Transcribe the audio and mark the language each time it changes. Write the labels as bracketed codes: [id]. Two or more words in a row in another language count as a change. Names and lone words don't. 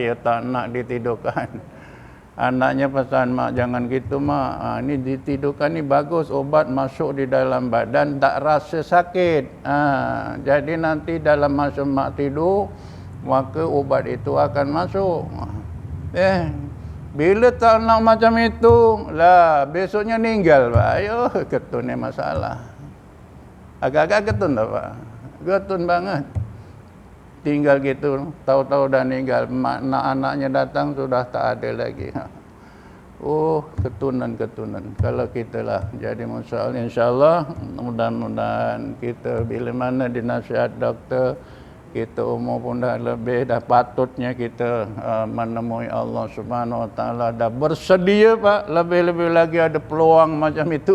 [ms] Saya tak nak ditidurkan. Anaknya pesan, mak jangan gitu mak, ni ditidurkan ni bagus, obat masuk di dalam badan tak rasa sakit. Jadi nanti dalam masa mak tidur, maka obat itu akan masuk. Bila tak nak macam itu, lah besoknya meninggal pak. Ayo, ketun ni masalah. Agak-agak ketun tak pak? Ketun banget. Tinggal gitu, tahu-tahu dah meninggal, anaknya datang sudah tak ada lagi. Oh, ketunan-ketunan. Kalau kita lah jadi insya-Allah, mudah-mudahan kita bila mana dinasihat doktor, kita umur pun dah lebih, dah patutnya kita menemui Allah [ar] سبحانه وتعالى, [ms] dah bersedia pak, lebih-lebih lagi ada peluang macam itu.